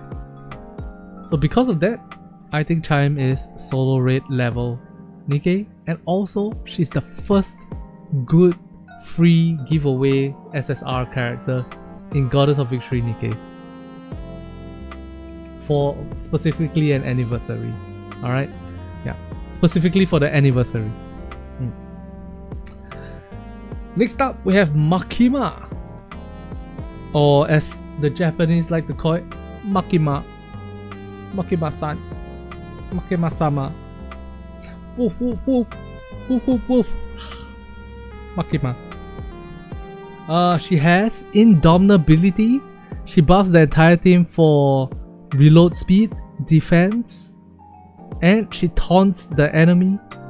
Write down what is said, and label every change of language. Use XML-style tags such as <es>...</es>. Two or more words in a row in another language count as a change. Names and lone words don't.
<en>So because of that, I think Chime is solo raid level Nikke, and also she's the first good free giveaway SSR character in Goddess of Victory Nikke for specifically an anniversary. Alright? Yeah, specifically for the anniversary. Next up, we have Makima, or as the Japanese like to call it, Makima. Makima-san. Makima-sama. Woof woof woof. Woof woof woof. Makima. She has Indomitability. She buffs the entire team for reload speed, defense, and she taunts the enemy.</en>